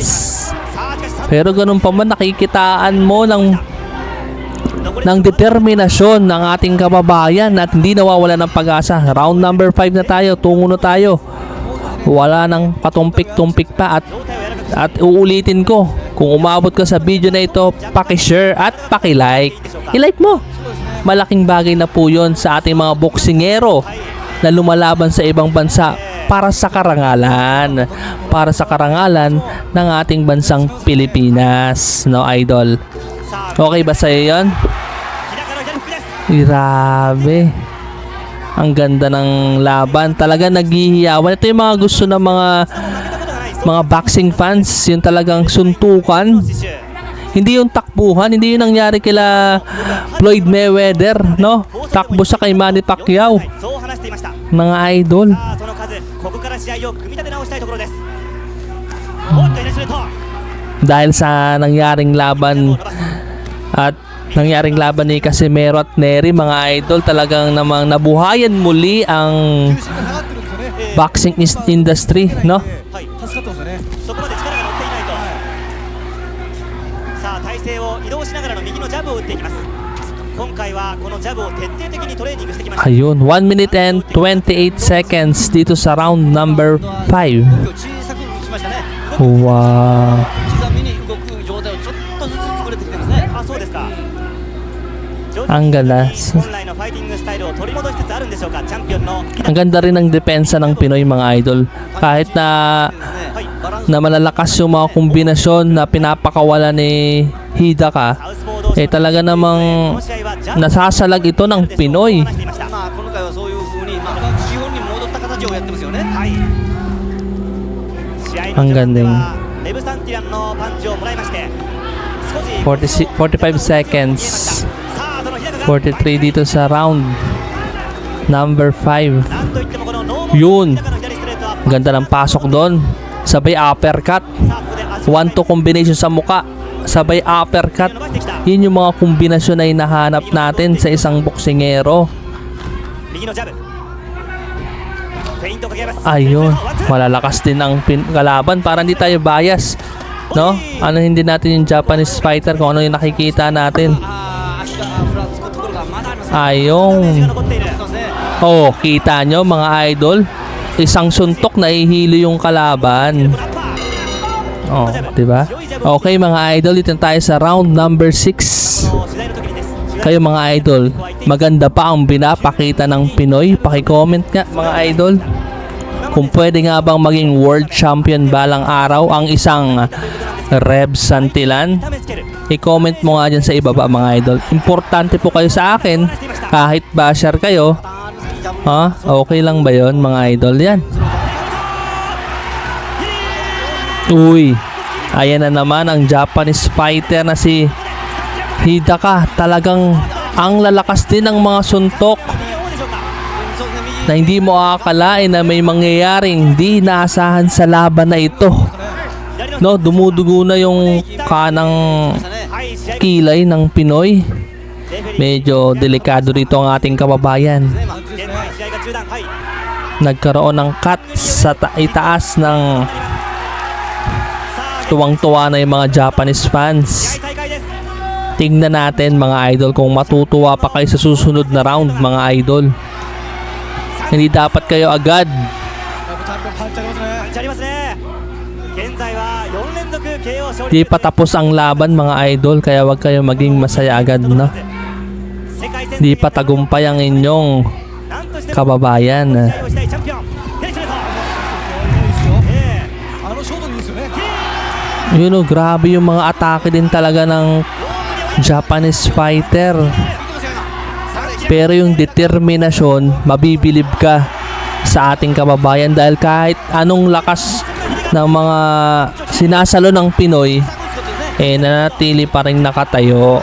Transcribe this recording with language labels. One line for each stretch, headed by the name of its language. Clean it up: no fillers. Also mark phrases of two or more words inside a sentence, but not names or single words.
Filipino: Pero ganun pa man, nakikitaan mo ng determinasyon ng ating kababayan at hindi nawawala ng pag-asa.
English: Round number 5
Filipino: na tayo, tungo na tayo. Wala nang patumpik-tumpik pa at uulitin ko, kung umabot ka sa video na ito, paki-share at paki-like. I-like mo. Malaking bagay na po yun sa ating mga boksingero na lumalaban sa ibang bansa para sa karangalan ng ating bansang Pilipinas, no idol? Okay ba sa'yo yun? Grabe. Ang ganda ng laban. Talaga naghihiyawan. Ito yung mga gusto ng mga
English: boxing fans.
Filipino: Yung talagang suntukan. Hindi yung takbuhan. Hindi yung nangyari kila Floyd Mayweather, no? Takbo siya kay Manny Pacquiao.
Japanese: そう話していました。
Filipino: Mga idol.
Japanese: さあその数、ここから試合を組み立て直したいところです。おっと、いなしレット。
Filipino: Dahil sa nangyaring laban at nangyaring laban ni Casimero at Nery, mga idol, talagang namang nabuhayan muli ang
Japanese: 重心が下がってるんですよね。
English: boxing industry, no?
Japanese: はい。助かってますよね。そこまで力が乗っていないと。さあ体勢を移動しながらの右のジャブを打っていきます。今回はこのジャブを徹底的にトレーニングしてきました。
English: Ayun, 1 minute and 28 seconds
Filipino: dito sa
English: round number 5.
Japanese: 小さくしましたね。 Wow. 刻みに動く状態をちょっとずつ作れてきてますね。あ、そうですか。
Filipino: Ang ganda.
Japanese: 本来のファイティングスタイルを取り戻しつつあるんでしょうか。チャンピオンの
Filipino: Ang ganda rin ng depensa ng Pinoy, mga idol. Kahit na
Japanese: はいバランス
Filipino: na malalakas yung mga kombinasyon na pinapakawala ni Hidaka,
Japanese: サウスポー同士
Filipino: eh talaga
Japanese: こ
Filipino: namang
Japanese: の試合はジャブ
Filipino: nasasalag ito ng Pinoy.
Japanese: まあこの回はそういう風に基本に戻った形をやってますよね。はい。試合の
Filipino: Ang
Japanese: 序盤で
Filipino: galing.
Japanese: はレブサンティランのパンチをもらいまして少し
Filipino: 45 seconds.
Japanese: さあその日高が
Filipino: 43 dito sa
English: round number
Filipino: 5.
Japanese: なんといってもこのノーマル
Filipino: Yun.
Japanese: 日高の左ストレートは
Filipino: Ganda ng pasok doon. Sabay uppercut.
Japanese: さあここで足を
Filipino: 1-2 combination sa muka. Sabay uppercut.
Japanese: 伸ばしてきた
Filipino: Yun yung mga kombinasyon na hinahanap natin sa isang boksingero.
Japanese: 右のジャブフェイントかけます
Filipino: Ayun, malalakas din ang kalaban para hindi tayo bias. No? Ano hindi natin yung
English: Japanese fighter
Filipino: kung ano yung nakikita natin.
Japanese: 足がふらつくところがまだあります。
Filipino: Ayun.
Japanese: ダメージが残っている。そうですね。
Filipino: Oh, kita nyo mga idol. Isang suntok na ihilo yung kalaban.
Japanese: ラッパー
Filipino: Oh, di ba? Okay mga idol, dito na tayo sa
English: round number
Filipino: 6.
Japanese: の取材の時にです。
Filipino: Kayo mga idol, maganda pa ang pinapakita ng Pinoy. Paki-comment nga mga idol. Kung pwede nga bang maging
English: world champion
Filipino: balang araw ang isang Reb Santillan.
Japanese: 痛めつける。
Filipino: I-comment mo nga dyan sa ibaba mga idol. Importante po kayo sa akin. Kahit basher kayo. Ha? Okay lang ba yon mga idol? Yan. Uy. Ayan na naman ang
English: Japanese fighter
Filipino: na si Hidaka. Talagang ang lalakas din ng mga suntok
Japanese: そうですね。右
Filipino: na hindi mo akalain na may mangyayaring di naasahan sa laban na ito.
Japanese: 左の
Filipino: No, dumudugo na yung kanang
Japanese: はい試合
Filipino: kilay ng Pinoy.
Japanese: レフェリー
Filipino: Medyo delikado rito ang ating kababayan.
Japanese: 現在試合が中断。はい。
Filipino: Nagkaroon ng cut sa itaas ng
Japanese: さあ
Filipino: tuwang-tuwa na yung mga Japanese
Japanese: 試合
Filipino: fans.
Japanese: 再開です。
Filipino: Tingnan natin mga idol kung matutuwa pa kayo sa susunod na round mga idol. Hindi dapat kayo agad
Japanese: やっぱチャンピオンパンチありますね。パンチありますね。現在は4連続 KO 勝利。
Filipino: Di pa tapos ang laban mga idol, kaya wag kayo maging masaya agad, no?
Japanese: 世界戦
Filipino: Di pa tagumpay ang inyong
Japanese: なんとしても
Filipino: kababayan.
Japanese: 試合をしたいチャンピオン。テレシレト。いいですよ。えあのショートでいいですよね。
Filipino: Yun o, grabe yung mga atake din talaga ng
English: Japanese fighter.
Filipino: Pero yung determinasyon, mabibilib ka sa ating kababayan dahil kahit anong lakas ng mga sinasalo ng Pinoy, eh nanatili pa rin nakatayo.